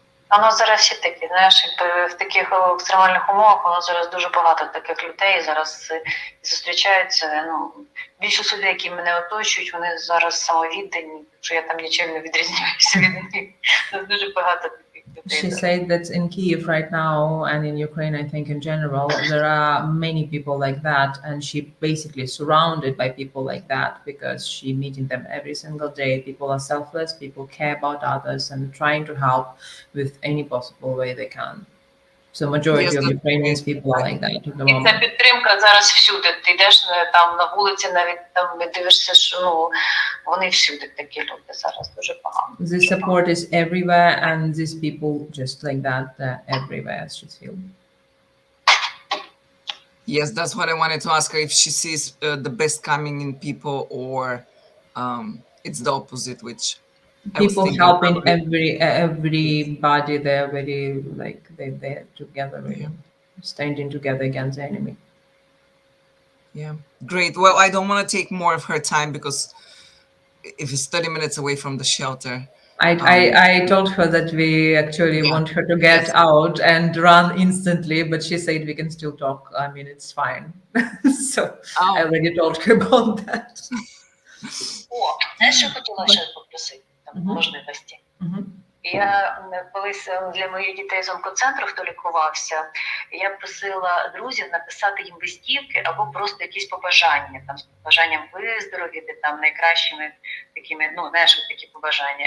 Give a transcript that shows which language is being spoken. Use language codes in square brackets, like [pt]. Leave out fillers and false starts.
[uk] Воно зараз всі такі, знаєш, якби в таких екстремальних умовах воно зараз дуже багато таких людей зараз зустрічаються. Ну, більшість людей, які мене оточують, вони зараз самовіддані, що я там нічим не відрізняюся від них. Дуже багато таких людей. [en] She said that in Kyiv right now, and in Ukraine, I think in general, there are many people like that, and she basically surrounded by people like that because she meeting them every single day. People are selfless, people care about others, and trying to help with any possible way they can. So majority of Ukrainian people are like that at the moment. І ця підтримка зараз всюди. Ти йдеш там на вулиці, навіть там дивишся, що ну вони всюди такі люди зараз дуже багато. This support is everywhere, and these people just like that everywhere, she feels. Yes, that's what I wanted to ask her, if she sees the best coming in people, or it's the opposite, which people helping everybody. They're very like they're together, really, standing together against the enemy. Yeah, great. Well, I don't want to take more of her time because if it's 30 minutes away from the shelter. I told her that we actually want her to get out and run instantly, but she said we can still talk. I mean, it's fine. So I already told her about that. [uk] Знаєш, що хотіла ще попросити? Можливості. Я колись для моїх дітей з онкоцентру, хто лікувався, я просила друзів написати їм листівки або просто якісь побажання, там з побажанням виздоровіти, там найкращими такими, ну, знаєш, такі побажання.